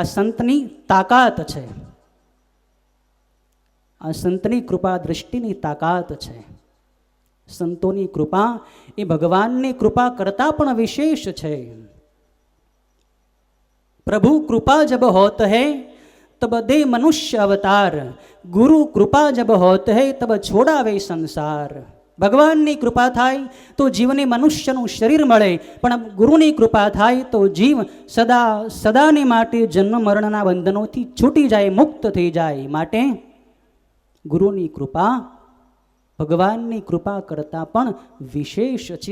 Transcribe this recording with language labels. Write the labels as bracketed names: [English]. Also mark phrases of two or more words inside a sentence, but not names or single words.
[Gujarati] આ સંતની તાકાત છે, આ સંતની કૃપા દ્રષ્ટિની તાકાત છે. સંતોની કૃપા એ ભગવાનની કૃપા કરતાં પણ વિશેષ છે. [Hindi] प्रभु कृपा जब होत है तब दे मनुष्य अवतार, गुरु कृपा जब होत है तब छोड़ावे संसार। [Gujarati] ભગવાનની કૃપા થાય તો જીવને મનુષ્યનું શરીર મળે, પણ ગુરુની કૃપા થાય તો જીવ સદા સદાને માટે જન્મ મરણના બંધનોથી છૂટી જાય, મુક્ત થઈ જાય. માટે ગુરુની કૃપા ભગવાનની કૃપા કરતાં પણ વિશેષ છે.